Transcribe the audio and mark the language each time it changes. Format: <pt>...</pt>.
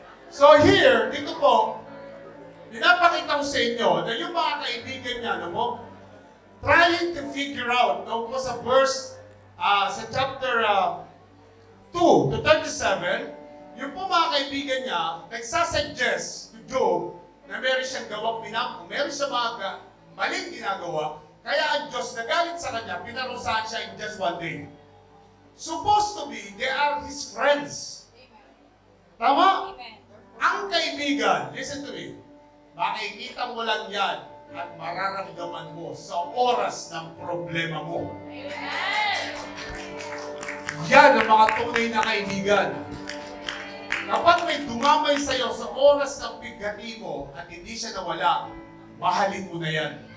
<tl>So here, dito po, pinapakita ko sa inyo na yung mga kaibigan niya,</tl> <en>trying to figure out,</en> <tl>po sa verse, sa chapter 2 to 37, yung po mga kaibigan niya, nagsasuggest to Job na meron siyang gawang pinang, meron siyang mga maling ginagawa, kaya ang Diyos nagalit sa kanya, pinarusahan siya</tl> <en>in just one day. Supposed to be, they are his friends.</en> <tl>Tama? Ang kaibigan,</tl> <en>listen to me,</en> <tl>makikita mo lang yan at mararamdaman mo sa oras ng problema mo. Yan ang mga tunay na kaibigan. Kapag may dumamay sa'yo sa oras ng bigati mo at hindi siya nawala, mahalin mo na yan.</tl>